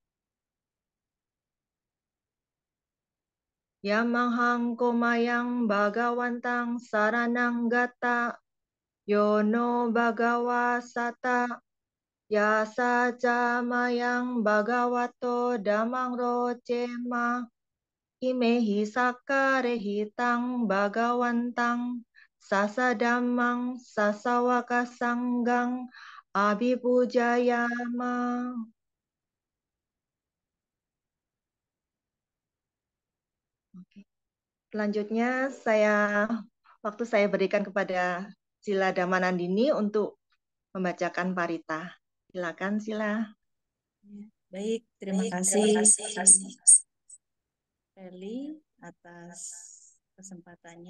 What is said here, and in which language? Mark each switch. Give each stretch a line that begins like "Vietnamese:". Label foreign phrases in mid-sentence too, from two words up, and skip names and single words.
Pali: Yamahang Komayang Bhagawantang Saranang Gata, Yono Bhagawa Sata, Yasa Jamayang Bhagavato Damang Rocema, Imehi Sakarehitang Bhagawantang, Sasadamang Sasawaka Sanggang Abhipujayama.
Indonesian: Oke. Selanjutnya waktu saya berikan kepada Sila Damanandini untuk membacakan parita. Silakan Sila. Baik, terima kasih Feli atas kesempatannya.